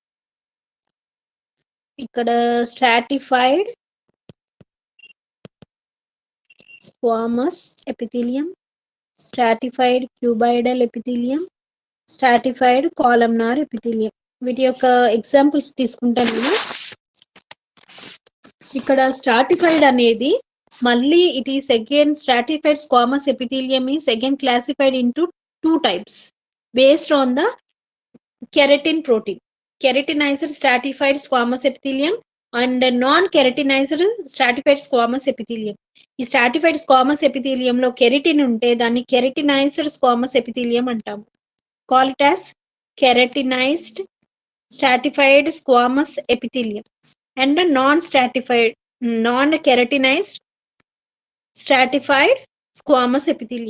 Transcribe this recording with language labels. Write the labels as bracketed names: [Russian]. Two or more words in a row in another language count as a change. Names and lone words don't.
[English] ఇక్కడ stratified squamous epithelium, stratified cuboidal epithelium, stratified columnar epithelium. [Telugu] వీటి యొక్క ఎగ్జాంపుల్స్ తీసుకుంటాను నేను. ఇక్కడ స్ట్రాటిఫైడ్ అనేది మళ్ళీ [English] it is again stratified squamous epithelium is again classified into 2 types based on the keratin protein. Keratinized stratified squamous epithelium and non-keratinized stratified squamous epithelium. [Telugu] ఈ [English] stratified squamous epithelium [Telugu] లో కెరటిన్ ఉంటే దాన్ని [English] keratinized squamous epithelium [Telugu] అంటాము. [English] call it as keratinized stratified squamous epithelium and non keratinized stratified squamous epithelium.